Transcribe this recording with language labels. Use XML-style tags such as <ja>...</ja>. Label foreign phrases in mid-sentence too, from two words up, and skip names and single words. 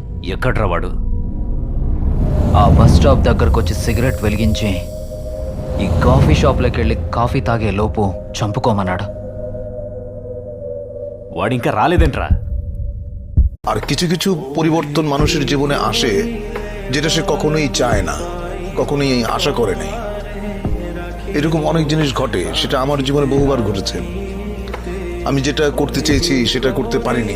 <te>ఎక్కడ్రా వాడు? ఆ బస్ స్టాప్ దగ్గరకు వచ్చి సిగరెట్ వెలిగించి ఈ కాఫీ షాప్లోకి వెళ్ళి కాఫీ తాగే లోపు చంపుకోమన్నాడు. వాడింకా రాలేదేంట్రా?</te> <bn>আর কিছু কিছু পরিবর্তন মানুষের জীবনে আসে যেটা সে কখনোই চায় না, কখনোই আশা করে নাই। এরকম অনেক জিনিস ঘটে, সেটা আমার জীবনে বহুবার ঘটেছে। আমি যেটা করতে চেয়েছি সেটা করতে পারিনি।</bn>